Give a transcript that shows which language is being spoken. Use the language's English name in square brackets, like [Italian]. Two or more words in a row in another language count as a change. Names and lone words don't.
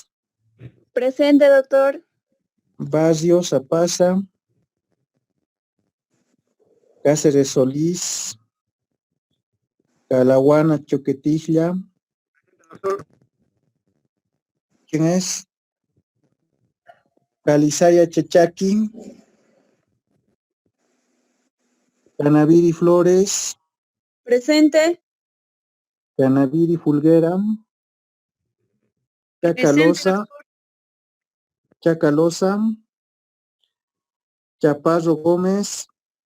[Spanish] Presente, doctor. Barrio Zapaza. Cáceres Solís. Calahuana Choquetilla. ¿Quién es? Calizaya Chechaki. Canaviri Flores. Presente. Canaviri Fulguera. Chacalosa. Chacalosa. Chaparro Gómez.